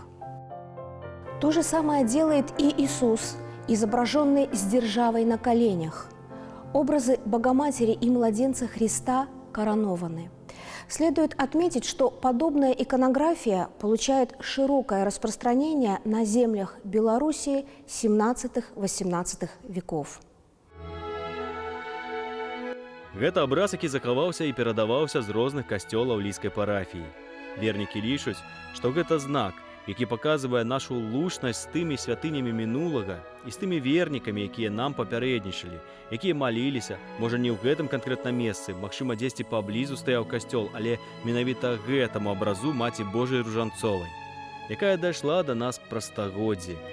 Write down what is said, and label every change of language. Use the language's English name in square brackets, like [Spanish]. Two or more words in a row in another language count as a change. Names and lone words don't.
[Russian] То же самое делает и Иисус, изображенный с державой на коленях. Образы Богоматери и младенца Христа коронованы. Следует отметить, что подобная иконография получает широкое распространение на землях Белоруссии 17-18 веков. [Belarusian] Гэта абраз, які захаваўся і перадаваўся з розных касцёлаў лідскай парафіі. Вернікі лічаць, што гэта знак, які паказвае нашу лучнасць з тымі святынямі мінулага і з тымі вернікамі, якія нам папярэднічалі, якія маліліся, можа не ў гэтым канкрэтным месцы, магчыма, дзесьці паблізу стаяў касцёл, але менавіта гэтаму абразу Маці Божай Ружанцовай, якая дайшла да нас праз стагоддзі.